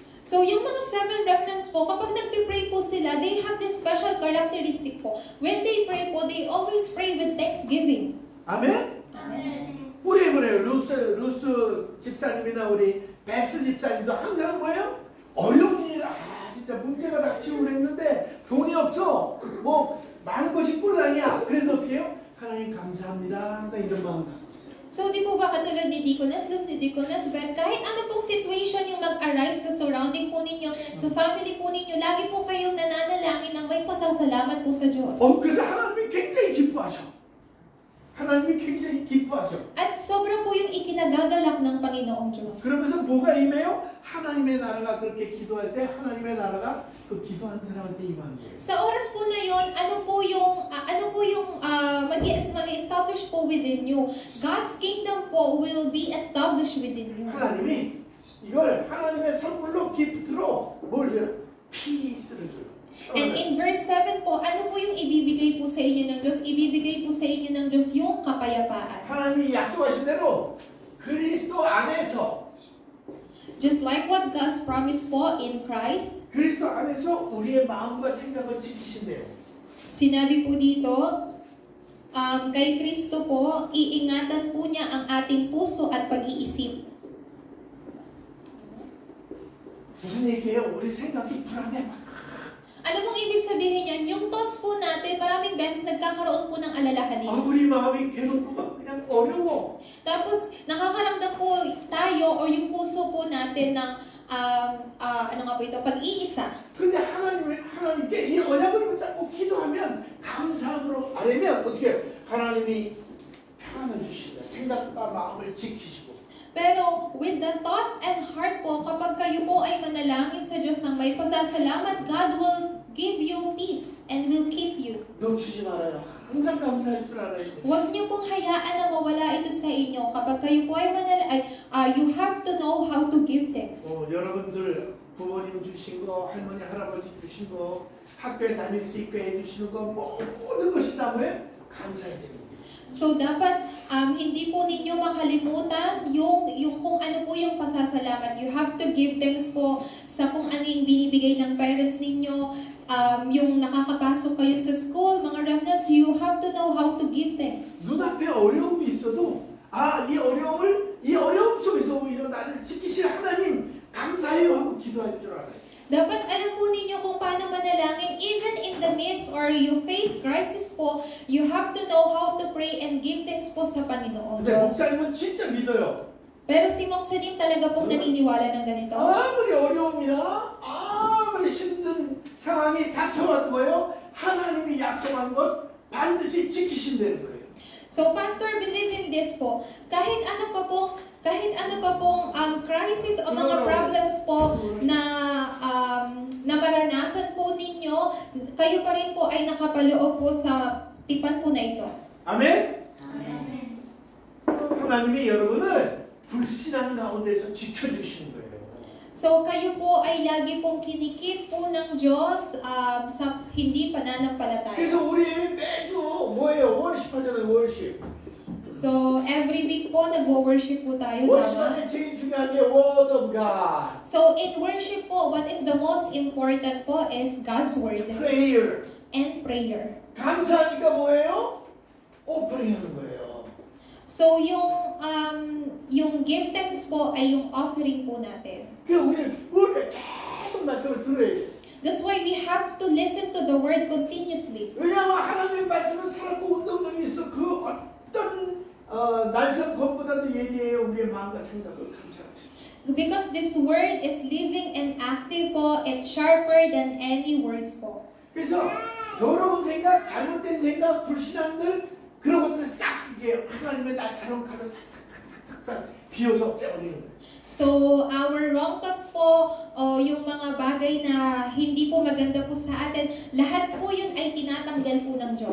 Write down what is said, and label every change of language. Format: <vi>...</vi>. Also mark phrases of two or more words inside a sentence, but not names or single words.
<tl>So, yung mga</tl> <en>seven remnants</en> <tl>po, kapag nagpipray po sila,</tl> <en>they have this special characteristic po. When they pray po, they always pray with thanksgiving.</en> <ko>아멘?</ko> <en>Amen.</en> <ko>우리 그래요. 루스 집사님이나 우리 베스 집사님도 항상 뭐예요? 어려운 일, 진짜 문제가 닥치고 그랬는데 돈이 없어. 뭐 많은 것이 뿔랑이야. 그래도 어떻게 해요? 하나님 감사합니다. 항상 이런 마음 갖고 있어요.</ko> <tl>So, di po ba katulad ni Deaconess Luz, ni Deaconess Beth, kahit ano pong situation yung mag-arise sa surrounding po ninyo, sa family po ninyo, lagi po kayong nananalangin ng may pasasalamat po sa Diyos.</tl> <ko>그래서 하나님이 굉장히 기뻐하셔. 하나님이 굉장히 기뻐하셔.</ko> <tl>At sobra po yung ikinagagalak ng Panginoong Diyos.</tl> <ko>그러면서 뭐가 임해요? 하나님의 나라가 그렇게 기도할 때 하나님의 나라가 그 기도하는 사람한테 임하는 거예요.</ko> <tl>Sa oras po na yon, ano po yung mag-establish po</tl> <en>within you? God's kingdom po will be established within you.</en> <ko>하나님이 이걸 하나님의 선물로 기프트로 뭘 줘요? 피스를 줘요.</ko> <en>And in verse 7</en> <tl>po, ano po yung ibibigay po sa inyo ng Diyos? Ibibigay po sa inyo ng Diyos yung kapayapaan.</tl> <ko>하나님이 약속하신 대로 그리스도 안에서</ko> <en>Just like what God's promised po in Christ,</en> <ko>그리스도 안에서 우리의 마음과 생각을 지키신대요.</ko> <tl>sinabi po dito, Kay Kristo po, iingatan po niya ang ating puso at pag-iisip.</tl> <ko>무슨 얘기예요? 우리 생각이 불안해.</ko> <tl>Ano pong ibig sabihin yan? Yung thoughts po natin, maraming beses nagkakaroon po ng alalahanin.</tl> <ko>우리 마음이 괴롭고 막 그냥 어려워.</ko> <tl>Tapos, nakakaramdam po tayo o yung puso po natin ng ano nga po ito, pag-iisa.</tl> <ko>근데 하나님께 이 언약을 붙잡고 기도하면 감사함으로 아뢰면 어떻게 해요? 하나님이 평안을 주신다. 생각과 마음을 지키시고.</ko> <tl>Pero</tl> <en>with the thought and heart</en> <tl>po, kapag kayo po ay manalangin sa Diyos ng may pasasalamat,</tl> <en>God will give you peace and will keep you.</en> <ko>놓치지 말아요. 항상 감사할 줄 알아야 돼요.</ko> <tl>Huwag niyo pong hayaan na mawala ito sa inyo. Kapag kayo po ay</tl> <en>you have to know how to give thanks.</en> <ko>여러분들 부모님 주신 거, 할머니, 할아버지 주신 거, 학교에 다닐 수 있게 해주시는 거 모든 것이 다 뭐예요? 감사의 제목이에요.</ko> <tl>So dapat hindi po ninyo makalimutan yung kung ano po yung pasasalamat.</tl> <en>You have to give thanks</en> <tl>po sa kung ano yung binibigay ng parents ninyo, yung nakakapasok kayo sa school, mga remnants,</tl> <en>you have to know how to give thanks.</en> <ko>눈앞에 어려움이 있어도 이 어려움 속에서 오히려 나를 지키실 하나님 감사해요 하고 기도할 줄 알아요.</ko> <tl>Dapat alam po ninyo kung paano manalangin.</tl> <en>Even in the midst or you face crisis po, you have to know how to pray and give thanks</en> <tl>po sa Panginoon</tl> <ko>근데</ko> <tl>Diyos.</tl> <ko>목사님은 진짜 믿어요.</ko> <tl>Pero si Moksadim talaga pong naniniwala ng ganito.</tl> <ko>아무리 어려움이나 아무리 힘든 상황이 닥쳐와도 뭐예요? 하나님이 약속한 것 반드시 지키신다는 거예요.</ko> <en>So Pastor believe in this po.</en> <tl>Kahit ano pa pong crisis o mga problems po na maranasan po ninyo, kayo pa rin po ay nakapaloob po sa tipan po na ito.</tl> <ko>아멘? 하나님이 여러분을 불신앙 가운데서 지켜주시는 거예요.</ko> <tl>So kayo po ay lagi pong kinikip po ng Diyos sa hindi pananampalataya.</tl> <ko>그래서 우리 매주 뭐예요? 월십 하잖아요, 월십.</ko> <tl>So every week po nagwo-worship po tayo.</tl> <ko>월십</ko> <tl>Tama?</tl> <ko>안에 제일 중요한 게</ko> <en>Word of God. So in worship po, what is the most important po is God's Word Prayer. and prayer.</en> <ko>감사하니까 뭐예요? 오프닝 하는 거예요.</ko> <tl>So yung give thanks po ay yung offering po natin.</tl> <ko>그래서 우리 우리가 계속 말씀을 들어야 돼요.</ko> <en>That's why we have to listen to the word continuously.</en> <ko>왜냐하면 하나님의 말씀은 살고 운동력이 있어. 그 어떤 날선 것보다도 예리해요. 우리의 마음과 생각을 감찰하시고.</ko> <en>Because this word is living and active po, it's sharper than any words po.</en> <ko>그래서 더러운 생각, 잘못된 생각, 불신앙들 그런 것들 싹 이게 하나님의 날카로운 칼로 싹싹싹싹싹 비워서 없애버리는 거예요.</ko> <en>So, our wrong thoughts</en> <tl>po, o yung mga bagay na hindi po maganda po sa atin, lahat po yun ay tinatanggal po ng Diyos.</tl>